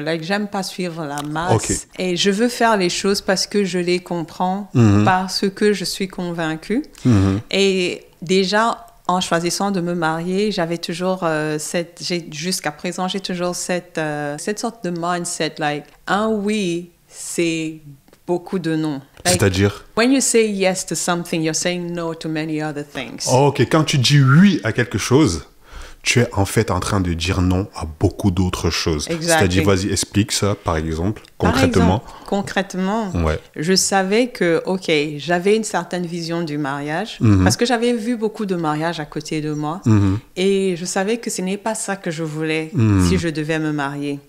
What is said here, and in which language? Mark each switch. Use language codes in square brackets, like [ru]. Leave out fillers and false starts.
[fr] Like, j'aime pas suivre la masse. Et je veux faire les choses parce que je les comprends, parce que je suis convaincue. Et déjà, en choisissant de me marier, j'avais toujours jusqu'à présent, j'ai toujours cette sorte de mindset, like, un oui, c'est beaucoup de non. [en] Like, [fr] c'est-à-dire? [en] When you say yes to something, you're saying no to many other things. [fr] Ok, quand tu dis oui à quelque chose, tu es en fait en train de dire non à beaucoup d'autres choses. C'est-à-dire, vas-y, explique ça, par exemple, concrètement. Concrètement, je savais que, ok, j'avais une certaine vision du mariage, parce que j'avais vu beaucoup de mariages à côté de moi, et je savais que ce n'est pas ça que je voulais si je devais me marier.